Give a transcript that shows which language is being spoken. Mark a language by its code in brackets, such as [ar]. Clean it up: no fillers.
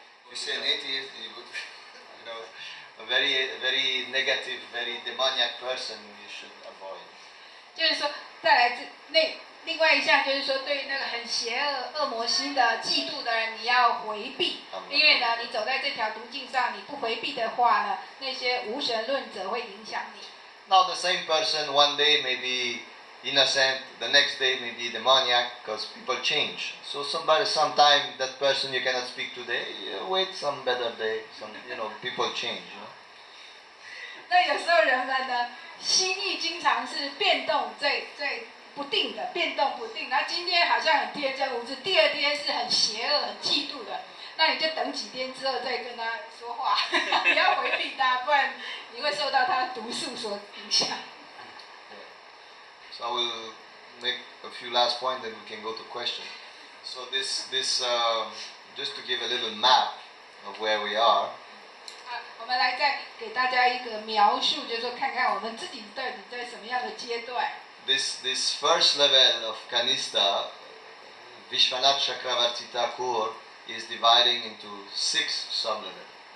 [en] You see an atheist, you know, a very negative, very demoniac person you should avoid. [zh] 就是说，再来另外一项就是说，对于那个很邪恶、恶魔心的、嫉妒的人，你要回避，因为呢，你走在这条途径上，你不回避的话呢，那些无神论者会影响你。 [en] Now the same person one day may be innocent, the next day may be demoniac, because people change. So sometime that person you cannot speak today, wait some better day. People change. [zh] 那有时候人们呢，心意经常是变动在不定的，变动不定。那今天好像很天真无知，第二天是很邪恶、很嫉妒的。那你就等几天之后再跟他说话，不要回避他，不然你会受到他毒素所影响。 [en] So I will make a few last points, then we can go to questions. So this just to give a little map of where we are. [zh] 我们来再给大家一个描述，就是说看看我们自己到底在什么样的阶段。 [en] This first level of Kanista, Vishwanath Chakravarti Thakur is dividing into 6 sublevels.